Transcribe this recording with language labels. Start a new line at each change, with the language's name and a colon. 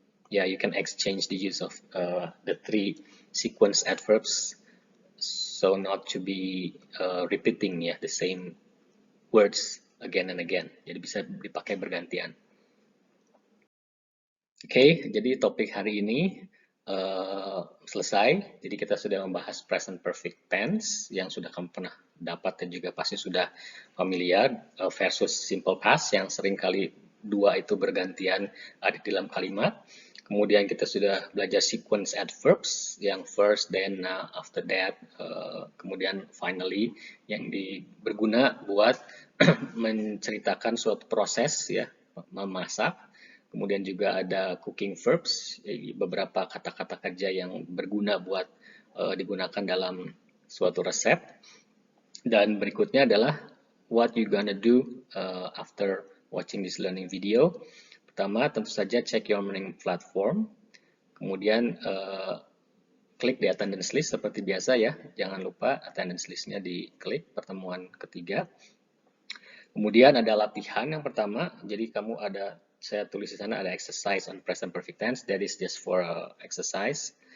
English: you can exchange the use of the three sequence adverbs so not to be repeating the same words again and again,
Indonesian: jadi bisa dipakai bergantian. Oke, jadi topik hari ini selesai. Jadi kita sudah membahas present perfect tense yang sudah kamu pernah dapat dan juga pasti sudah familiar versus simple past yang sering kali dua itu bergantian ada di dalam kalimat. Kemudian kita sudah belajar sequence adverbs yang first, then, after that, kemudian finally yang berguna buat menceritakan suatu proses ya, memasak. Kemudian juga ada cooking verbs, beberapa kata-kata kerja yang berguna buat digunakan dalam suatu resep. Dan berikutnya adalah
English: what you gonna do after watching this learning video.
Indonesian: Pertama, tentu saja
English: check your learning platform.
Indonesian: Kemudian klik di attendance list seperti biasa ya. Jangan lupa attendance listnya diklik pertemuan ketiga. Kemudian ada latihan yang pertama. Jadi kamu saya tulis di sana ada
English: exercise on present perfect tense, that is just for exercise.